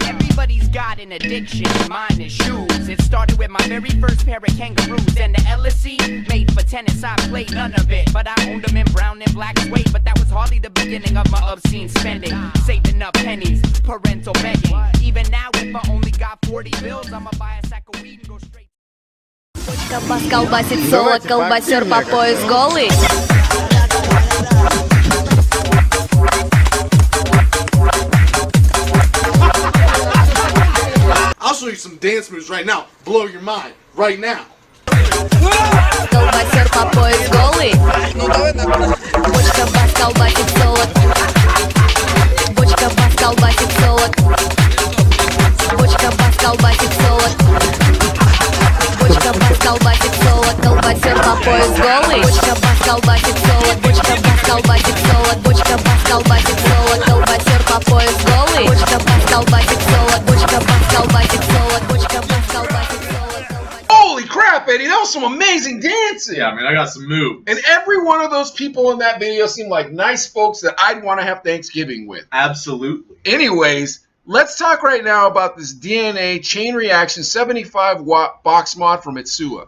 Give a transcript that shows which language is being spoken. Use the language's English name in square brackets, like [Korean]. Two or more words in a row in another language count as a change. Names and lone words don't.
[English] Everybody's got an addiction, mine is shoes. It started with my very first pair of kangaroos, and the LSE made for tennis. I played none of it, but I owned them in brown and black suede. But that was hardly the beginning of my obscene spending. Saving up pennies, parental begging. Even now, if I only got 40 bills, I'ma buy a sack of weed and go straight. [Russian] Колбасит соло, колбасер по пояс голый. [English] I'll show you some dance moves right now. Blow your mind right now. [Russian] Колбасер по пояс голый. Бочка бас колбасит соло. Бочка бас колбасит соло. Бочка бас колбасит соло. Бочка бас колбасит соло. Колбасер по пояс голый. Бочка бас колбасит соло. Бочка бас колбасит соло. Бочка бас колбасит соло. Колбасер по пояс голый. Бочка бас колбасит соло. Бочка бас колбасит соло. Бочка бас колбасит соло. [English] Holy crap, Eddie, that was some amazing dancing. Yeah, man, I got some moves. And every one of those people in that video seemed like nice folks that I'd want to have Thanksgiving with. Absolutely. Anyways, let's talk right now about this DNA chain reaction 75-watt box mod from Itsuwa.